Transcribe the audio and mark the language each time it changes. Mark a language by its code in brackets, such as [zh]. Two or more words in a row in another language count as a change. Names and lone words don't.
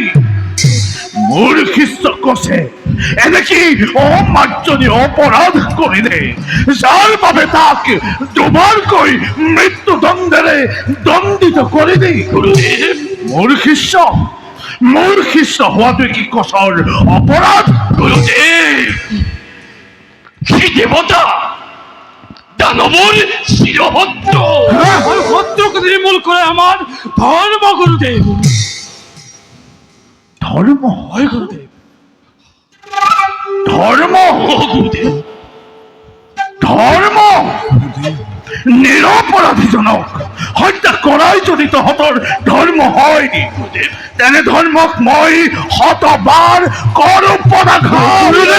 [as] মোৰ শিষ্য কৈছে এনেকি অমাৰ্জনীয় অপৰাধ কৰিলে, যাৰ বাবে তাক দুবাৰকৈ মৃত্যুদণ্ডেৰে দণ্ডিত কৰিলি। মোৰ শিষ্য হোৱাটো কি কচৰ অপৰাধ? গুৰুদেৱ, কি দেৱতা দানৱৰ চিৰশত্ৰু। [bn] শত্রুকে নির্মূল করে আমার ধর্ম, গুরুদেব। [as] ধৰ্ম হয় গুরুদেব। ধৰ্ম ধৰ্ম নিৰপৰাধীজনক হত্যা কৰাই যদি তহঁতৰ ধৰ্ম হয়, তেনে ধৰ্মক মই শতবাৰ কৰো পদাঘাত।